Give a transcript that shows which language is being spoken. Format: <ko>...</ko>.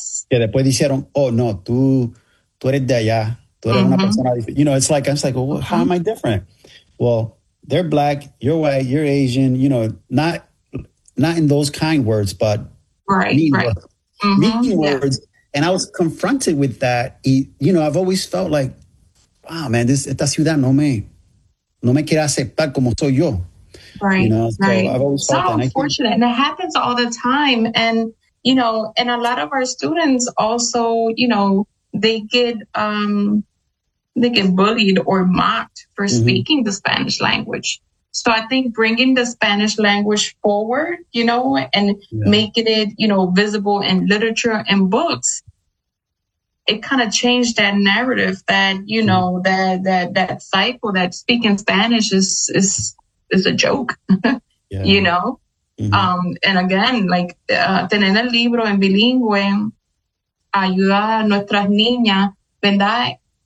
<es>Que después dijeron, oh no, tú eres de allá. Una persona,</es> <en>I was like, well, how am I different? Well, they're black, you're white, you're Asian, not in those kind words, but mean words. And I was confronted with that. I've always felt like, wow, man,</en> <es>esta ciudad no me quiere aceptar como soy yo.</es> <en>So I've always felt that. So unfortunate, and it happens all the time. And a lot of our students also, they get bullied or mocked for speaking the Spanish language. So I think bringing the Spanish language forward, and making it, visible in literature and books, it kind of changed that narrative that, that cycle that speaking Spanish is a joke, And again, like</en> <es>tener el libro en bilingüe ayuda a nuestras niñas, ¿verdad?</es>